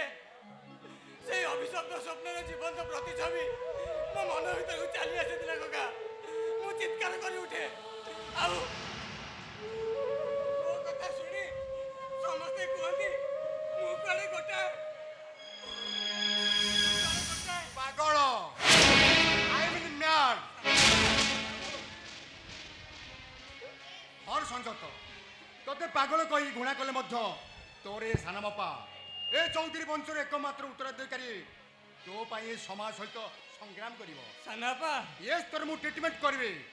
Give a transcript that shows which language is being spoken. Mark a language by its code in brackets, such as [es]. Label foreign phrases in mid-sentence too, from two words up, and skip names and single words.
[or] ସେଇ ଅଭିଶପ୍ତ ସ୍ୱପ୍ନର ଜୀବନ୍ତ ପ୍ରତିଛବି ମୋ ମନ ଭିତରକୁ ଚାଲି ଆସିଥିଲା କକା। ମୁଁ ଚିତ୍କାର କରି ଉଠେ, ଆଉ ମୋ କଥା ଶୁଣି ସମସ୍ତେ କୁହନ୍ତି ମୁଁ କୁଆଡ଼େ ଗୋଟାଏ [en] ପାଗଳ। I am mad. [or] ହର ସଂଯତ ତତେ ପାଗଳ କହି ଘୃଣା କଲେ ମଧ୍ୟ ତୋର ଏ ସାନ ବାପା ଏ ଚୌଧୁରୀ ବଂଶର ଏକମାତ୍ର ଉତ୍ତରାଧିକାରୀ ତୋ ପାଇଁ ଏ ସମାଜ ସହିତ ସଂଗ୍ରାମ କରିବ। ସାନ ବାପା, ୟେସ୍ ତୋର ମୁଁ ଟ୍ରିଟମେଣ୍ଟ କରିବି।